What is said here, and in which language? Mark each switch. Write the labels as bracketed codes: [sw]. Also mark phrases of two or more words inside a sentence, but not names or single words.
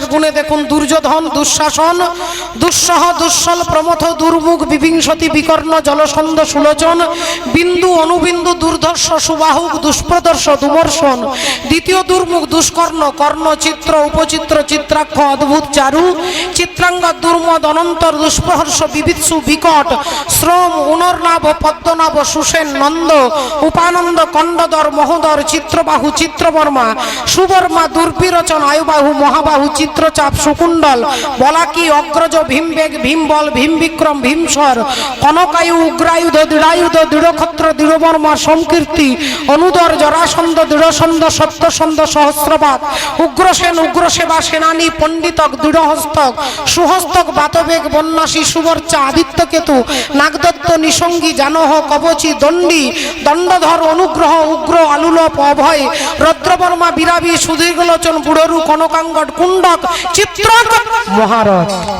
[bn] গুণে দেখুন, দুর্যোধন, দুঃশাসন, দুঃসহ, দুঃসল, প্রমথ, দুর্মুখ, বিভিংসতি, বিকর্ণ, জলসন্ধ, সুলোচন, বিন্দু, অনুবিন্দু, দুর্ধর্ষ, সুবাহুক, দুষ্প্রদর্শ, দুমর্ষণ, দ্বিতীয় দুর্মুখ, দুষ্কর্ণ, কর্ণ, চিত্র, উপচিত্র, চিত্রাক্ষ, অদ্ভুত, চারু, চিত্রাঙ্গ, দুর্মদ, অনন্তর, দুষ্প্রহর্ষ, বিবিৎসু, বিকট, শ্রম, উনর্নাভ, পদ্মনাভ, সুসেন, নন্দ, উপানন্দ, কণ্ডদর, মহোদর, চিত্রবাহু, চিত্রবর্মা, সুবর্মা, দুর্বিরোচন, আয়ুবাহু, মহাবাহু, চিত্রচাপ, সুকুণ্ডল, বলাকি, অগ্রজ, ভীমবেগ, ভীমবল, ভীমবিক্রম, ভীমস্বর, কনকায়ু, উগ্রায়ুধ, দৃঢ়ায়ুধ, দৃঢ়ক্ষত্র, দৃঢ়বর্মা, সমকীর্তি, অনুদর, জরাসন্ধ, দৃঢ়সন্ধ, সত্যসন্ধ, সহস্রবাদ, উগ্রসেন, উগ্রসেবা, সেনানী, পণ্ডিতক, দৃঢ়হস্তক, সুহস্তক, বাতবেগ, বন্যাসী, সুবর্চা, আদিত্যকেতু, নাগদত্ত, নিসঙ্গী, জানহ, কবচী, দণ্ডী, দণ্ডধর, অনুগ্রহ, উগ্র, আলুলপ, অভয়, রদ্রবর্মা, বিরাবী, সুদীর্ঘলোচন, বুড়রু, কনকাঙ্গট, কুণ্ডক, চিত্রক, মহারথ।